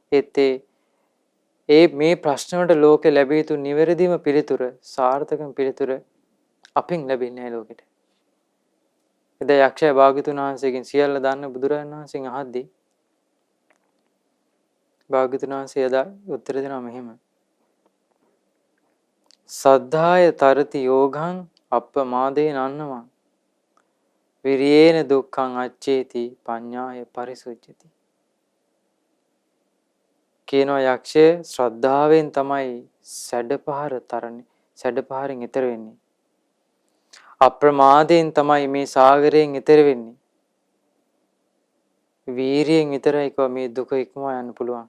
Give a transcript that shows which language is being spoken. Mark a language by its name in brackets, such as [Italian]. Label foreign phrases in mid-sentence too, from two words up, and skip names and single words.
[Sinhala] ඒ මේ ප්‍රශ්න වලට ලෝකෙ ලැබිය යුතු නිවැරදිම පිළිතුර, සාර්ථකම පිළිතුර අපින් ලැබෙන්නේ නැහැ ලෝකෙට. එදා යක්ෂයා භාග්‍යතුන් වහන්සේගෙන් සියල්ල දන්න බුදුරජාණන් වහන්සේගෙන් අහද්දී භාග්‍යතුන් වහන්සේ එදා උත්තර දෙනවා මෙහෙම. [Pali] සද්ධාය තරති යෝගං අප්පමාදේන අන්නමං විරියේන දුක්ඛං අච්චේති පඤ්ඤාය පරිසුජ්ජති. [Sinhala] කියනවා යක්ෂය ශ්‍රද්ධාවෙන් තමයි සැඩපහරෙන් එතර වෙන්නේ. අප්‍රමාදයෙන් තමයි මේ සාගරයෙන් එතර වෙන්නේ. වීරියෙන් විතරයි කව මේ දුක ඉක්මවා යන්න පුළුවන්.